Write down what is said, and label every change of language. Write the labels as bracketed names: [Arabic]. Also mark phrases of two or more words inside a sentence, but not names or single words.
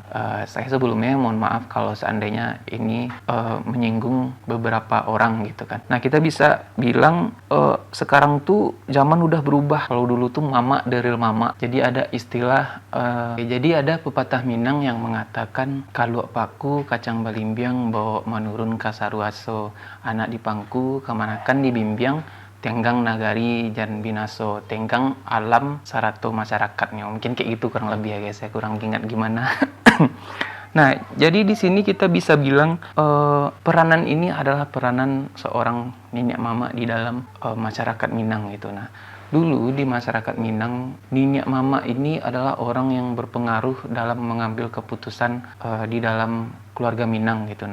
[Indonesian] Saya sebelumnya mohon maaf kalau seandainya ini menyinggung beberapa orang gitu kan. Nah, kita bisa bilang sekarang tuh zaman udah berubah. Kalau dulu tuh mama deril mama. Jadi ada istilah jadi ada pepatah Minang yang mengatakan [Minangkabau] kalau paku kacang balimbiang bawa menurun kasaruaso, anak di pangku kemanakan dibimbiang, tenggang nagari jan binaso, tenggang alam sarato masyarakatnya. [Indonesian] Mungkin kayak gitu kurang lebih ya guys, saya kurang ingat gimana. Nah, jadi di sini kita bisa bilang peranan ini adalah peranan seorang nenek mama di dalam masyarakat Minang gitu. Nah, dulu di masyarakat Minang, nenek mama ini adalah orang yang berpengaruh dalam mengambil keputusan di dalam keluarga Minang gitu.